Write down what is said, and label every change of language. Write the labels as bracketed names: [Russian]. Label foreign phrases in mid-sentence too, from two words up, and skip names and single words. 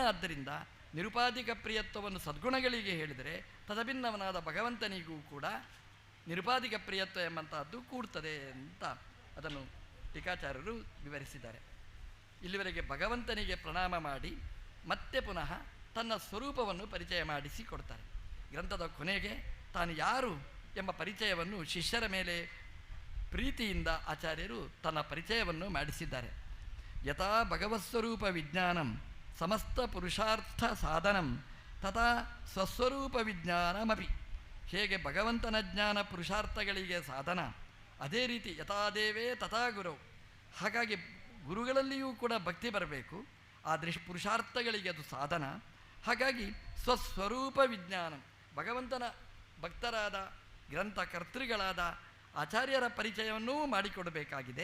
[Kannada] ಆದ್ದರಿಂದ ನಿರುಪಾಧಿಕ ಪ್ರಿಯತ್ವವನ್ನು ಸದ್ಗುಣಗಳಿಗೆ ಹೇಳಿದರೆ ತದಭಿನ್ನವನಾದ ಭಗವಂತನಿಗೂ ಕೂಡ ನಿರುಪಾಧಿಕ ಪ್ರಿಯತ್ವ ಎಂಬಂತಹದ್ದು ಕೂಡ್ತದೆ ಅಂತ ಅದನ್ನು ಟೀಕಾಚಾರ್ಯರು ವಿವರಿಸಿದ್ದಾರೆ. ಇಲ್ಲಿವರೆಗೆ ಭಗವಂತನಿಗೆ ಪ್ರಣಾಮ ಮಾಡಿ ಮತ್ತೆ ಪುನಃ ತನ್ನ ಸ್ವರೂಪವನ್ನು ಪರಿಚಯ ಮಾಡಿಸಿಕೊಡ್ತಾರೆ. ಗ್ರಂಥದ ಕೊನೆಗೆ ತಾನು ಯಾರು ಎಂಬ ಪರಿಚಯವನ್ನು ಶಿಷ್ಯರ ಮೇಲೆ ಪ್ರೀತಿಯಿಂದ ಆಚಾರ್ಯರು ತನ್ನ ಪರಿಚಯವನ್ನು ಮಾಡಿಸಿದ್ದಾರೆ. [Sanskrit] ಯಥಾ ಭಗವತ್ಸ್ವರೂಪ ವಿಜ್ಞಾನಂ ಸಮಸ್ತ ಪುರುಷಾರ್ಥ ಸಾಧನಂ ತಥಾ ಸ್ವಸ್ವರೂಪ ವಿಜ್ಞಾನಮಪಿ. [Kannada] ಹೇಗೆ ಭಗವಂತನ ಜ್ಞಾನ ಪುರುಷಾರ್ಥಗಳಿಗೆ ಸಾಧನ, ಅದೇ ರೀತಿ [Sanskrit] ಯಥಾದೇವೇ ತಥಾ ಗುರು. [Kannada] ಹಾಗಾಗಿ ಗುರುಗಳಲ್ಲಿಯೂ ಕೂಡ ಭಕ್ತಿ ಬರಬೇಕು, ಆ ಪುರುಷಾರ್ಥಗಳಿಗೆ ಅದು ಸಾಧನ. ಹಾಗಾಗಿ ಸ್ವಸ್ವರೂಪ ವಿಜ್ಞಾನ, ಭಗವಂತನ ಭಕ್ತರಾದ ಗ್ರಂಥಕರ್ತೃಗಳಾದ ಆಚಾರ್ಯರ ಪರಿಚಯವನ್ನೂ ಮಾಡಿಕೊಡಬೇಕಾಗಿದೆ.